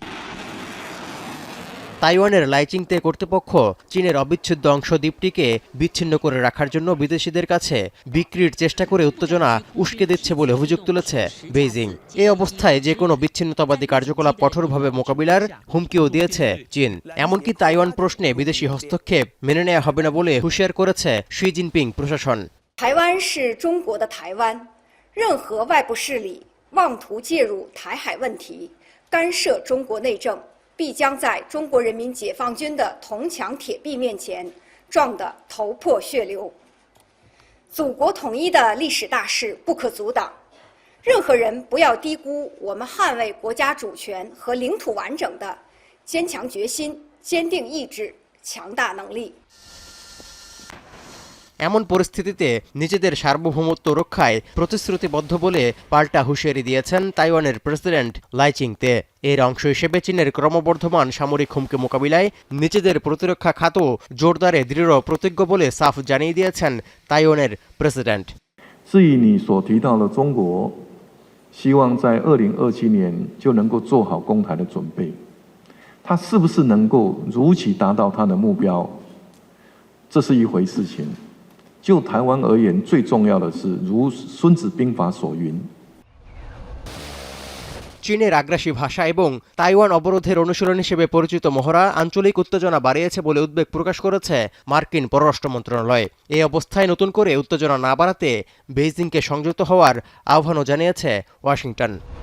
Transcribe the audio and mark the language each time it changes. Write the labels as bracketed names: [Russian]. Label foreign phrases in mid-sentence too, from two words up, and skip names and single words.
[Bangla] তাইওয়ানের লাইচিংতে কর্তৃপক্ষ চীনের অবিচ্ছেদ্য অংশ দ্বীপটিকে বিচ্ছিন্ন করে রাখার জন্য বিদেশিদের কাছে বিক্রির চেষ্টা করে উত্তেজনা উস্কে দিচ্ছে বলে অভিযোগ তুলেছে বেইজিং। এই অবস্থায় যে কোনো বিচ্ছিন্নতাবাদী কার্যকলাপ কঠোরভাবে মোকাবিলার হুমকিও দিয়েছে চীন। এমনকি তাইওয়ান প্রশ্নে বিদেশি হস্তক্ষেপ মেনে নেওয়া হবে না বলে হুঁশিয়ার করেছে শি জিনপিং প্রশাসন। [Chinese] 台湾是中国的台湾，任何外部势力妄图介入台海问题，干涉中国内政，必将在中国人民解放军的铜墙铁壁面前撞得头破血流。祖国统一的历史大势不可阻挡，任何人不要低估我们捍卫国家主权和领土完整的坚强决心、坚定意志、强大能力。 [Bangla] এমন পরিস্থিতিতে নিজেদের সার্বভৌমত্ব রক্ষায় প্রতিশ্রুতিবদ্ধ বলে পাল্টা হুঁশিয়ারি দিয়েছেন তাইওয়ানের প্রেসিডেন্ট লাই চিং-তে। এর অংশ হিসেবে চীনের ক্রমবর্ধমান সামরিক হুমকি মোকাবিলায় নিজেদের প্রতিরক্ষা খাতও জোরদারে দৃঢ় প্রতিজ্ঞ বলে সাফ জানিয়ে দিয়েছেন তাইওয়ানের প্রেসিডেন্ট। [Chinese] 至于你所提到的中国，希望在2027年就能够做好攻台的准备，它是不是能够如期达到它的目标，这是一回事情。就台湾而言，最重要的是如《孙子兵法》所云。 [Bangla] চীনের আগ্রাসী ভাষা এবং তাইওয়ান অবরোধের অনুশীলন হিসেবে পরিচিত মহড়া আঞ্চলিক উত্তেজনা বাড়িয়েছে বলে উদ্বেগ প্রকাশ করেছে মার্কিন পররাষ্ট্র মন্ত্রণালয়। এই অবস্থায় নতুন করে উত্তেজনা না বাড়াতে বেইজিংকে সংযত হওয়ার আহ্বানও জানিয়েছে ওয়াশিংটন।